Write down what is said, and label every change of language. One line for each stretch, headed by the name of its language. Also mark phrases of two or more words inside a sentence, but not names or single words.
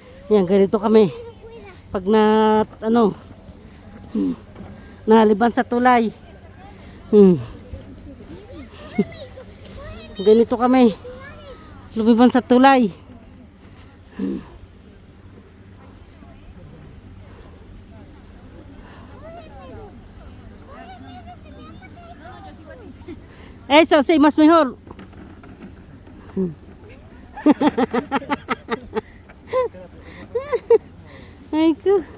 Filipino: Yan, ganito kami. Pag na, naliban sa tulay. Ganito kami. Lumiban sa tulay.
Spanish: Eso, sí, más mejor.
Filipino: Ay, ko.